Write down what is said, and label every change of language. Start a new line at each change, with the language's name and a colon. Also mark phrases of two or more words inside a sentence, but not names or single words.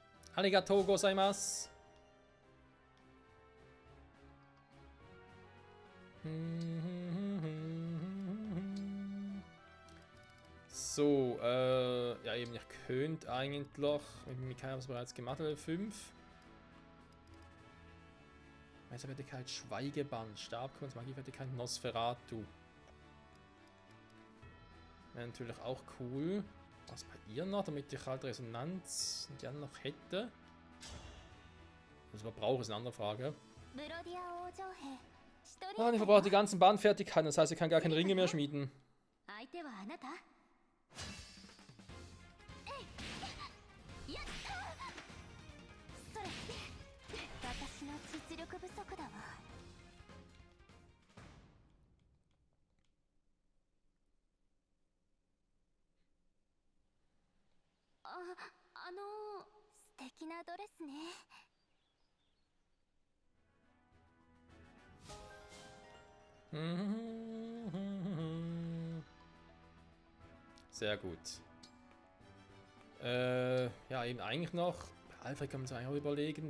Japanese: ありがとうございます.
German: So, ja eben, ich könnte eigentlich, mit Mikai habe ich es bereits gemacht, Level 5. Meisterfertigkeit Schweigeband, Stabkunst, Magiefertigkeit Nosferatu. Wäre natürlich auch cool. Was bei ihr noch, damit ich halt Resonanz und die anderen noch hätte. Was man braucht, ist eine andere Frage.
Japanese: ブロディア王女兵シトリ
German: Ah, die verbraucht die ganzen Bandfertigkeiten, das heißt, sie kann gar keine Ringe mehr schmieden.
Japanese: 相手はあなたえいやったそれ私の実力不足だわ素敵なドレスね
German: Sehr gut. Ja, eben eigentlich noch. Bei Alfred kann man sich eigentlich auch überlegen.